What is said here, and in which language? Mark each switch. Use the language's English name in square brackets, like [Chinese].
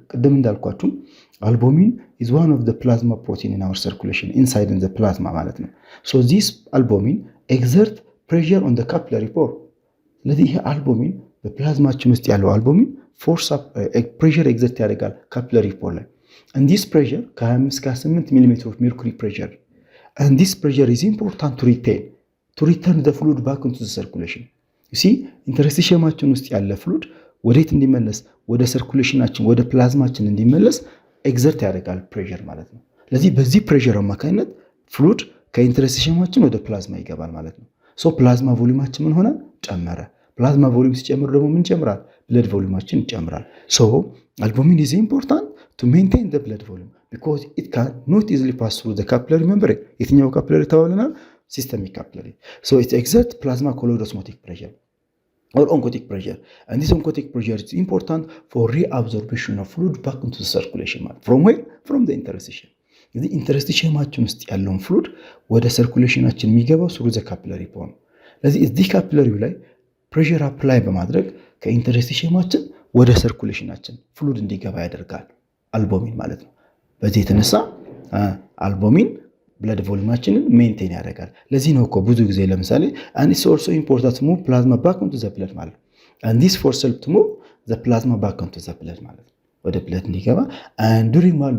[Amharic] ቅድም እንዳልኳችሁ [English] albumin is one of the plasma protein in our circulation inside in the plasma ማለት ነው። So this albumin exert pressure on the capillary pore። [Amharic] ስለዚህ ይሄ አልቡሚን በፕላዝማችን ውስጥ ያለው አልቡሚን ፎርስ ፕሬሸር ኤግዘርት ያደርጋል ካፒላሪ ፖር ላይ [English] and this pressure [Amharic] ከ25 እስከ 8 ሚሊ ሜትር [English] of mercury pressure and this pressure is important to return the fluid back into the circulation. [Amharic] you see ኢንተርስቲሽማችን ውስጥ ያለ ፍሉድ ወዴት እንዲመለስ ወደ ሰርኩሌሽናችን ወደ ፕላዝማችን እንዲመለስ ኤግዘርት ያደርጋል ፕሬሸር ማለት ነው። ስለዚህ በዚህ ፕሬሸር አማካኝነት ፍሉድ ከኢንተርስቲሽማችን ወደ ፕላዝማ ይገባል ማለት ነው። ሶ ፕላዝማ ቮሊዩማችን ምን ሆነ? ጨመረ። ፕላዝማ ቮሊዩም ሲጨምር ደግሞ ምን ጨምራል? ብለድ ቮሊዩማችን ይጨምራል። ሶ አልቡሚን [English] is important to maintain the blood volume because it can not easily pass through the capillary membrane። [Amharic] የትኛው ካፒላሪ ተባብለናል? ሲስተሚክ ካፒላሪ። [English] so it exerts plasma colloid osmotic pressure or oncotic pressure, and this oncotic pressure is important for reabsorption of fluid back into the circulation. from where? from the interstitium። [Amharic] ስለዚህ ኢንተርስቲሽማችን ውስጥ ያለውን ፍሉድ ወደ ሰርኩሌሽናችን የሚገባው ስሩ ዘ ካፒላሪ ፖር ነው። ስለዚህ እዚህ ካፒላሪው ላይ ፕሬሸር አፕላይ በማድረግ ከኢንተርስቲሽማችን ወደ ሰርኩሌሽናችን ፍሉድ እንዲገባ ያደርጋል አልቡሚን ማለት ነው። በዚህ የተነሳ አልቡሚን ብለድ ቮሊዩማችንን ሜንቴን ያደርጋል። ለዚህ ነው እኮ ብዙ ጊዜ ለምሳሌ [English] and it's also important to move plasma back into the blood [Amharic] ማለት ነው [English] and this force help to move the plasma back into the blood [Amharic] ማለት ነው ወደ ብለድ እንዲገባ and during